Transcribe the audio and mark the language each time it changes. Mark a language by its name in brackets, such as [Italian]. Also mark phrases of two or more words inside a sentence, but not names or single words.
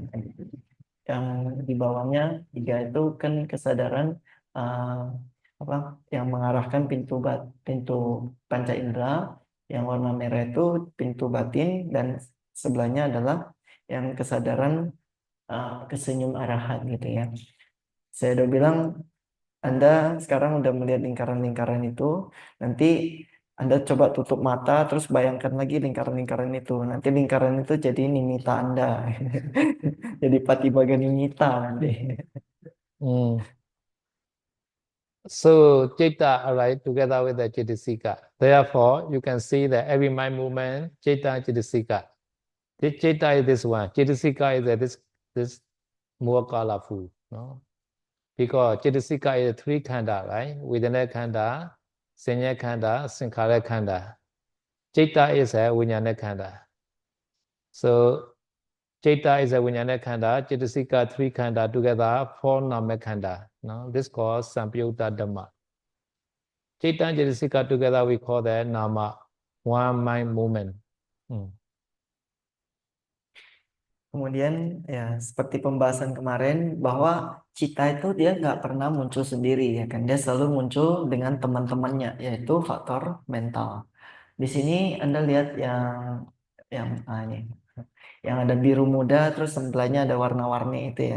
[Indonesian] Yang di bawahnya tiga itu kan kesadaran eh, apa yang mengarahkan pintu panca indera, yang warna merah itu pintu batin dan sebelahnya adalah yang kesadaran kesenyum arahat gitu ya. Saya udah bilang Anda sekarang udah melihat lingkaran-lingkaran itu, nanti Anda coba tutup mata, terus bayangkan lagi lingkaran-lingkaran itu. Nanti lingkaran itu jadi nimita Anda. Jadi [Pali] patibaga nimita [Indonesian] nanti. [English] So Citta arise together with the Cittasika. Therefore, you can see that every mind movement, Citta and Cittasika. This Citta is this one. Cittasika is this more colorful, no? Because Cittasika is three khanda, right? [Pali] Vedana khanda, Sanya khanda, Sankhara khanda. [English] Citta is a [Pali] Vijnana khanda. [English] So Citta is a [Pali] Vijnana khanda, [English] Cittasika three khanda together, four [Pali] Nama khanda. [English] No? This called [Pali] Sampyutta Dhamma. [English] Citta and Cittasika together we call that Nama, one mind movement. [Indonesian] Kemudian ya seperti pembahasan kemarin bahwa cita itu dia nggak pernah muncul sendiri ya kan, dia selalu muncul dengan teman-temannya yaitu faktor mental. Di sini Anda lihat yang ini yang ada biru muda terus sebelahnya ada warna-warni itu ya.